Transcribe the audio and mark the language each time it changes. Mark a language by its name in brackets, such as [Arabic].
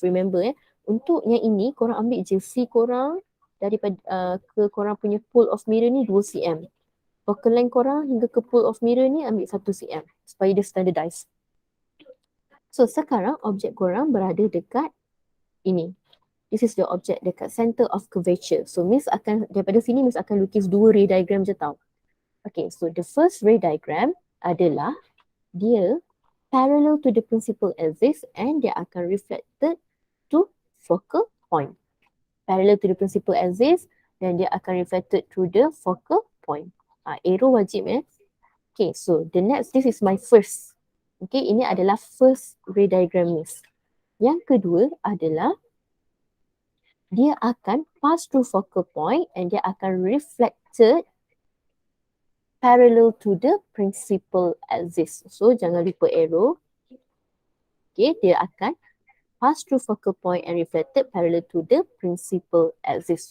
[Malay] Remember untuk yang ini korang ambil je C korang daripada ke korang punya pole of mirror ni 2 cm. Focal length korang hingga ke pole of mirror ni ambil 1 cm supaya dia standardized. So sekarang objek korang berada dekat ini. [English] This is your object [Malay] dekat [English] center of curvature. [Malay] So Miss akan, daripada sini Miss akan lukis 2 ray diagram je tau. [English] Okay, so the first ray diagram [Malay] adalah dia [English] parallel to the principal axis and [Malay] dia akan [English] reflected to focal point. Parallel to the principal axis [Malay] dan dia akan [English] reflected to the focal point. Arrow wajib Okay, so the next, this is my first. [Malay] Okay, ini adalah first ray diagram Miss. Yang kedua adalah dia akan [English] pass through focal point and [Malay] dia akan [English] reflected parallel to the principal axis. [Malay] So jangan lupa arrow. [English] Okay, [Malay] dia akan [English] pass through focal point and reflected parallel to the principal axis.